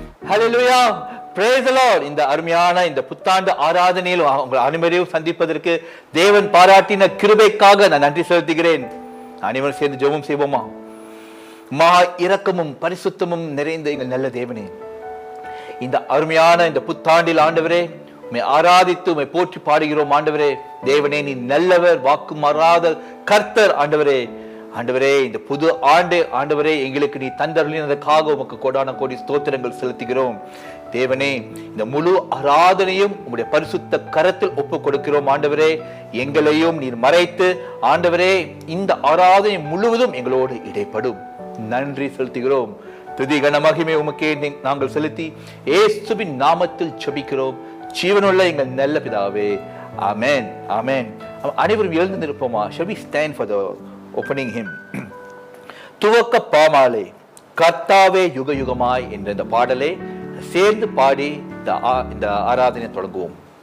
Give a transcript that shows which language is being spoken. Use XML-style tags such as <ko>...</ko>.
<ta>Hallelujah,</ta> <en>praise the Lord.</en> <ta>இந்த அருமையான இந்த புத்தாண்டு ஆராதனையில் உங்கள் அனைவரையும் சந்திப்பதற்கு தேவன் பாராட்டின கிருபைக்காக நான் நன்றி செலுத்துகிறேன். அனைவரும் சேர்ந்து ஜெபம் செய்வோமா? மகா இரக்கமும் பரிசுத்தமும் நிறைந்த எங்கள் நல்ல தேவனே, இந்த அருமையான இந்த புத்தாண்டில் ஆண்டவரே உம்மை ஆராதித்து உம்மை போற்றி பாடுகிறோம். ஆண்டவரே தேவனே, நீ நல்லவர், வாக்கு மாறாத கர்த்தர். ஆண்டவரே ஆண்டவரே, இந்த புது ஆண்டு ஆண்டவரே எங்களுக்கு நீ தந்தருளினதற்காக உமக்கு கோடான கோடி ஸ்தோத்திரங்கள் செலுத்துகிறோம். தேவனே, இந்த முழு ஆராதனையும் உம்முடைய பரிசுத்த கரத்தில் ஒப்பு கொடுக்கிறோம். ஆண்டவரே, எங்களையும் நீர் மறைத்து ஆண்டவரே இந்த ஆராதனை முழுவதும் எங்களோடு இடைப்படும். நன்றி செலுத்துகிறோம். துதி கன மகிமை உமக்கே நாங்கள் செலுத்தி இயேசுவின் நாமத்தில் ஜெபிக்கிறோம் ஜீவனுள்ள எங்கள் நல்ல பிதாவே, ஆமென், ஆமென். அனைவரும் எழுந்து நிற்போமா?</ta> <en>Shall we stand for the opening hymn?</en> <ta>துவக்க பாமாலை கர்த்தாவே யுக யுகமாய் என்ற இந்த பாடலை சேர்ந்து பாடி இந்த ஆராதனை தொடங்குவோம்.</ta>